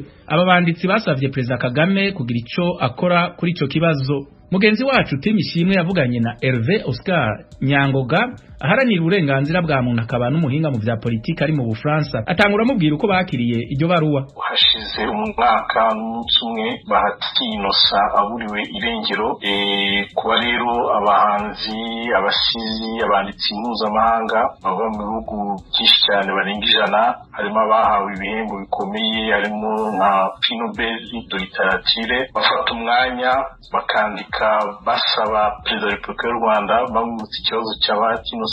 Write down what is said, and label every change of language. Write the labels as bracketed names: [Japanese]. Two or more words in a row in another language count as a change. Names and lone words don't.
[Rundi] Aba banditsi basavye Perezida Kagame kugira ico akora kuri ico kibazo. Mugenzi wacu Tim Ishimwe yavuganye na Hervé Oscar Nyangoga aharanira uburenganzira bwa muntu akaba n'umuhinga mu bya politiki ari mu Bufaransa. Atangura amubwira uko bakiriye iryo baruwa. Hashize umwaka n'umunsi umwe Bahati Innocent aburiwe irengero, kuba rero abahanzi, abasizi, abanditsi mpuzamahanga bava mu bihugu byinshi cyane barenga 100, harimo abahawe ibihembo bikomeye, harimo nka Prix Nobel de littérature, bafata umwanya bakandika basaba Perezida wa Repubulika y'u Rwanda bamwibutsa ikibazo cya Bahati Innocent.